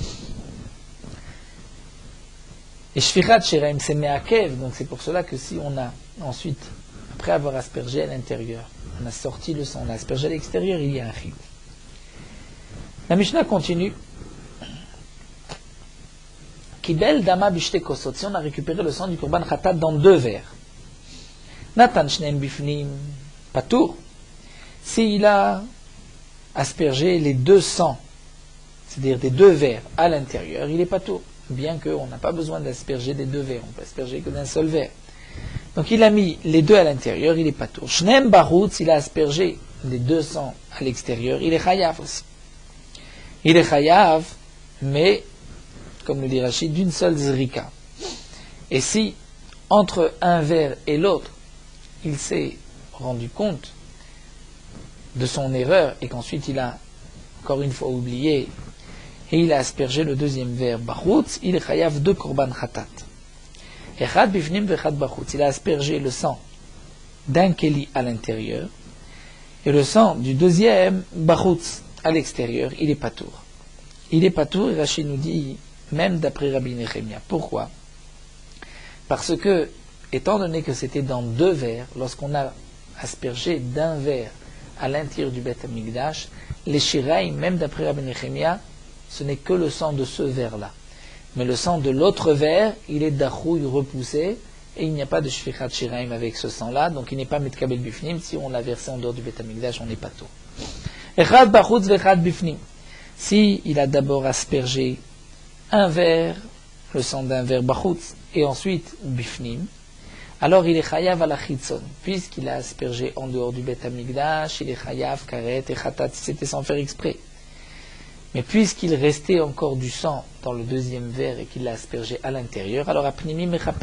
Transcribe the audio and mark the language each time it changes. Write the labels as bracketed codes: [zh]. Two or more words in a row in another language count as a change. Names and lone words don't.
[fr] Et [he] שפיכת שיריים, [fr] c'est me'akev, donc c'est pour cela que si on a ensuite, après avoir aspergé à l'intérieur, on a sorti le sang, on a aspergé à l'extérieur, il y a un chiyuv. La Mishnah continue. [he] קיבל דמה בשתי כוסות. [fr] Si on a récupéré le sang du [he] קרבן חטאת [fr] dans 2 verres. [he] נתן שניים בפנים פטור. [fr] S'il a aspergé les 2 sangs, c'est-à-dire des 2 verres à l'intérieur, il est patour. Bien qu'on n'a pas besoin d'asperger des 2 verres, on peut asperger que d'un seul verre. Donc il a mis les 2 à l'intérieur, il est patour. [he] שניים בחוץ, [fr] il a aspergé les 2 sangs à l'extérieur, il est chayav aussi. Il est chayav, mais, comme nous dit Rachid, d'une seule zrika. Et si, entre un verre et l'autre, il s'est rendu compte de son erreur et qu'ensuite il a, encore une fois, oublié et il a aspergé le 2e verre barutz, il est chayav de [he] קרבן חטאת. אחד בפנים ואחד בחוץ. [fr] Il a aspergé le sang d'un keli à l'intérieur et le sang du 2e bachutz à l'extérieur. Il est patour. Il est patour, et Rachid nous dit, même d'après Rabbi Nechemia. Pourquoi? Parce que, étant donné que c'était dans 2 verres, lorsqu'on a aspergé d'un verre à l'intérieur du Beth Amikdash, les shiraim, même d'après Rabbi Nechemia, ce n'est que le sang de ce verre-là. Mais le sang de l'autre verre, il est d'achouille repoussé, et il n'y a pas de [he] שפיכת שיריים [fr] avec ce sang-là, donc il n'est pas [he] מתקבל בפנים. [fr] Si on l'a versé en dehors du Beth Amikdash, on n'est pas tôt. [he] אחד בחוץ ואחד בפנים. [fr] Si il a d'abord aspergé un verre, le sang d'un verre bachutz, et ensuite bifnim, alors il est chayav à la chitzon, puisqu'il a aspergé en dehors du Beth Amikdash, il est [he] חייב כרת [fr] et chatat, c'était sans faire exprès. Mais puisqu'il restait encore du sang dans le 2e verre et qu'il l'a aspergé à l'intérieur, alors à [he] פנימי מכפר.